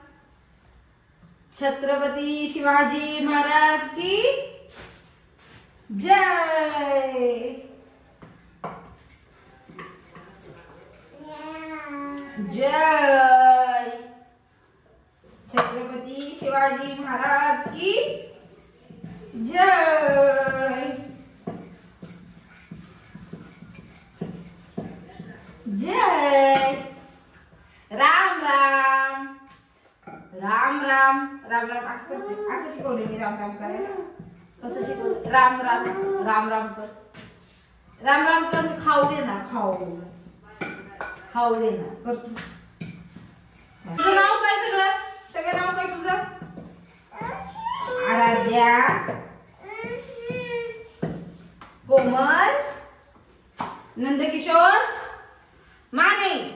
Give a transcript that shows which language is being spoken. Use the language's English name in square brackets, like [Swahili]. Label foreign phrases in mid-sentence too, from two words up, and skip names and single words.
[Hindi] छत्रपती शिवाजी महाराज की जय. जय छत्रपती शिवाजी महाराज की जय. जय. [Marathi] राम राम. राम राम. राम राम असं करते. असं शिकवले मी राम राम करायला. कसं शिकवलं. राम राम. राम राम कर. राम राम कर. मी खाऊ दे ना. खाऊ दे ना. कर तू. तुझं नाव काय सगळं. सगळं नाव काय तुझं. आराध्या कोमल नंदकिशोर माने.